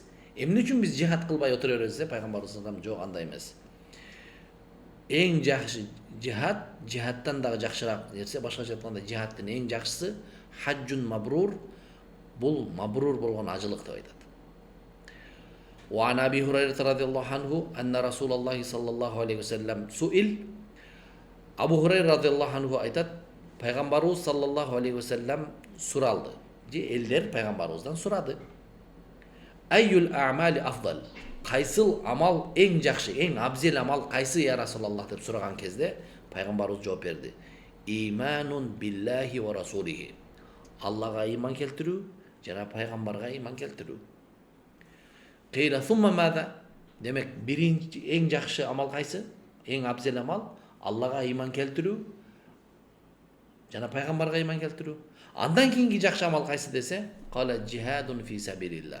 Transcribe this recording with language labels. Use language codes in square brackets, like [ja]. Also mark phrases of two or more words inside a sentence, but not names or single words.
[ky] Эмне үчүн биз жихад кылбай отура беребиз деп пайгамбарыбыз айтты, жок, андай эмес. Эң жакшы жихад, жихадтан дагы жакшыраак нерсе, башкача айтканда жихадтын эң жакшысы [ar] حج مبرور, [ky] бул мабрур болгон ажылык деп айтат. [ar] وعن أبي هريرة رضي الله عنه أن رسول الله صلى الله عليه وسلم سئل. [ky] Абу Хурайра [ar] رضي الله عنه [ky] айтат, пайгамбарыбыз [ar] صلى الله عليه وسلم [ky] суралды. Же элдер пайгамбарыбыздан сурады. [ar] أي الأعمال أفضل. [ky] Кайсыл амал эң жакшы, эң абзел амал кайсы [ar] يا رسول الله [ky] деп сураган кезде пайгамбарыбыз жооп берди. [ar] إيمان بالله ورسوله. [ky] Аллага иман келтирүү жана пайгамбарга иман келтирүү. [ar] قيل ثم ماذا? [ky] Демек биринчи эң жакшы амал кайсы? Эң абзел амал Аллага иман келтирүү жана пайгамбарга иман келтирүү. Андан кийинки жакшы амал кайсы десе, [ar] قال جهاد في سبيل الله.